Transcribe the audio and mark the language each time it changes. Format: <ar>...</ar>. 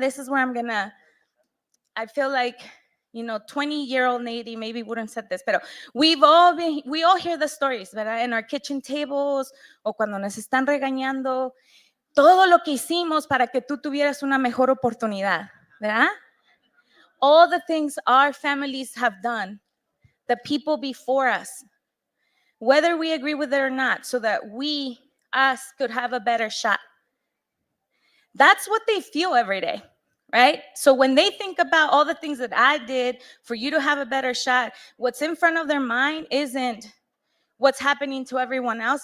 <en>This is where I feel like, 20-year-old Nady maybe wouldn't have said this,</en> <es>pero</es> <en>we all hear the stories,</en> <es>¿verdad?</es> <en>In our kitchen tables,</en> <es>o cuando nos están regañando, todo lo que hicimos para que tú tuvieras una mejor oportunidad, ¿verdad?</es> <en>All the things our families have done, the people before us, whether we agree with it or not, so that us could have a better shot. That's what they feel every day. Right? So when they think about all the things that I did for you to have a better shot, what's in front of their mind isn't what's happening to everyone else.</en>